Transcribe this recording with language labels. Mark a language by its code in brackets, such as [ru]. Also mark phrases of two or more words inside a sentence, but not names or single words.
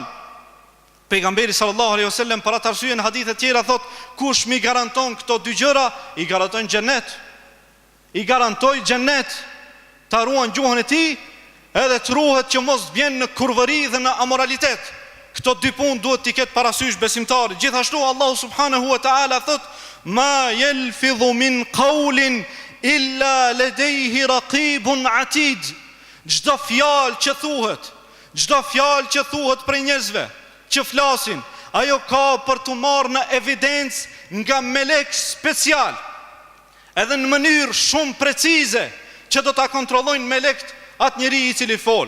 [sq] Pejgamberi [ar] صلى الله عليه وسلم [sq] për atë arsye në hadithe të tjera thot, kush mi garanton këto dy gjëra, i garanton xhenet. I garantoj xhenet, ta ruan gjuhën e tij, edhe të ruhet që mos vjen në kurvëri dhe në amoralitet. Këto dy punë duhet t'i ketë parasysh besimtari. [ar] Gjithashtu الله سبحانه وتعالى thot, ما يلفظ من قول إلا لديه رقيب عتيد. [sq] Çdo fjalë që thuhet për njerëzve që flasin, ajo ka për të marrë në evidencë nga melek special, edhe në mënyrë shumë precize, që do ta kontrollojnë melekt atë njeri i cili fol.